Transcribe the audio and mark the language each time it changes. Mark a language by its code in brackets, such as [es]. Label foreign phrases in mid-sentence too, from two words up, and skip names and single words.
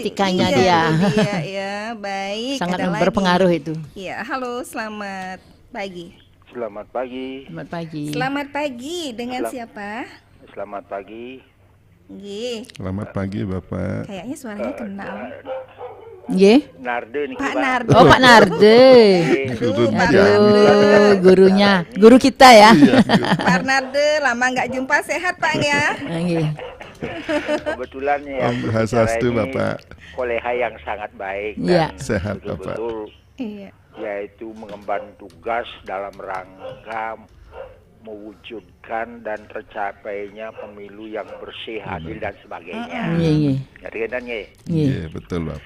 [id] etikanya iya, dia. itu dia, ya. Baik. Sangat ada lagi. berpengaruh itu. Iya, halo, selamat pagi. Selamat pagi. Selamat pagi. Selamat pagi, dengan siapa? Selamat pagi. Nggih, Selamat pagi, Bapak. kayaknya suaranya kenal. Nggih. Narde nih Pak Pak. Nardo. Oh, Pak Narde. Aduh, Pak Iya. Aduh, gurunya, guru kita ya. Pak Nardo, lama nggak jumpa, sehat Pak ya? Nggih. Kebetulan ya [ban] Om Swastiastu, Bapak. [id] koleha yang sangat baik Iya. dan Sehat, Bapak. betul-betul Iya. yaitu mengemban tugas dalam rangka mewujudkan dan tercapainya pemilu yang bersih, adil dan sebagainya. Iya. Ngerti kan nggih? Iya, betul Bapak.